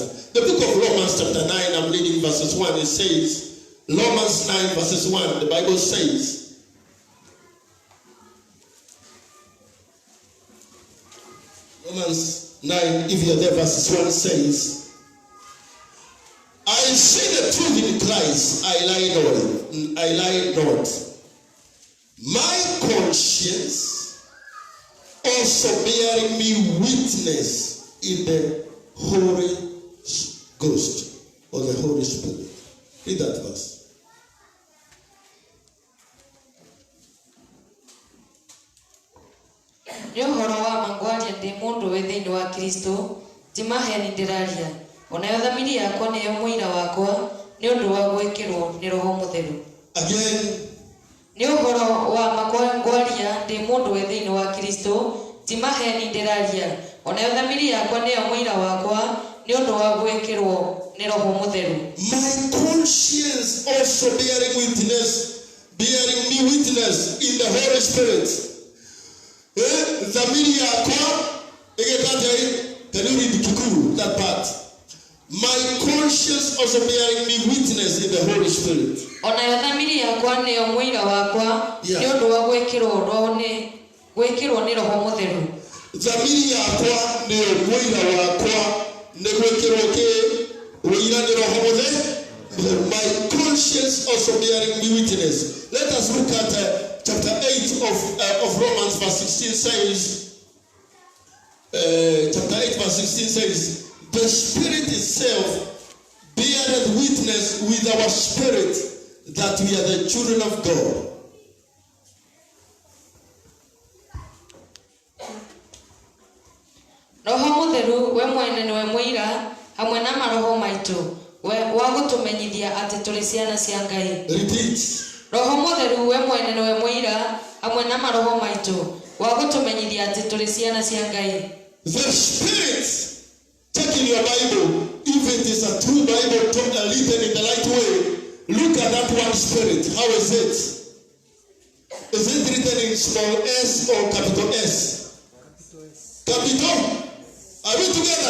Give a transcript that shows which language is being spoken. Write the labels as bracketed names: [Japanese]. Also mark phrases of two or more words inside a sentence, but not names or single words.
[English] The book of Romans chapter 9, I'm reading verses 1. It says, Romans 9 verses 1, the Bible says, Romans 9, if you're there, verses 1 says, I see the truth in Christ, I lie not. My conscience also bearing me witness in the Holy Ghost, or the Holy Spirit. Read that verse. [Kikuyu] Yohoro wa mangwaria ndi mundu we thiini wa Kristo timaheni ndiraria ona thamiri yakwa niyo muira wakwa ni undu wa gwikirwo ni Roho Mutheru. [English] Again, [Kikuyu] ni uhoro wa mangwaria ndi mundu we thiini wa Kristo timaheni ndiraria ona thamiri yakwa niyo muira wakwa ni undu wa gwikirwo ni Roho Mutheru. [English] My conscience also bearing me witness in the Holy Spirit. [Kikuyu] Thamiri yakwa [English] can you read Kikuru, that part? My conscience also bearing me witness in the Holy Spirit. [Kikuyu] Ona thamiri yakwa niyo muira wakwa ni undu wa gwikirwo ni Roho Mutheru. Thamiri yakwa niyo muira wakwa ni gwikirwo uira ni Roho Mutheru. [English] My conscience also bearing me witness. Let us look at chapter 8 of Romans verse 16 says, chapter 8 verse 16 says, the Spirit itself beareth witness with our spirit that we are the children of God. [Kikuyu] Roho Mutheru we mwene niwe muira hamwe na maroho maitu wa gutumenyithia ati tuli ciana cia Ngai. [English] Repeat. [Kikuyu] Roho Mutheru we mwene niwe muira hamwe na maroho maitu wa gutumenyithia ati tuli ciana cia Ngai. [English] The Spirit, take in your Bible, if it is a true Bible written in the right way, look at that one Spirit. How is it? Is it written in small s or capital S? Capital. Are we together?